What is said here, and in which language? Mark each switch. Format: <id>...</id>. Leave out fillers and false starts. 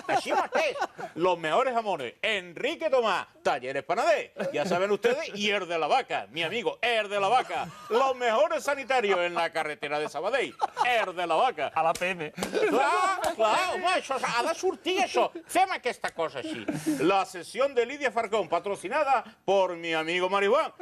<es>Així mateix, los mejores jamones, Enrique Tomás, talleres panader, ya saben ustedes, y el de la vaca, mi amigo, el de la vaca, los mejores sanitarios en la carretera de Sabadell, el de la vaca.</es> <ca>A la PM. Clar, home, això ha de sortir, això. Fem aquesta cosa així.</ca> <es>La sesión de Lidia Farcón, patrocinada por mi amigo Marihuán.</es>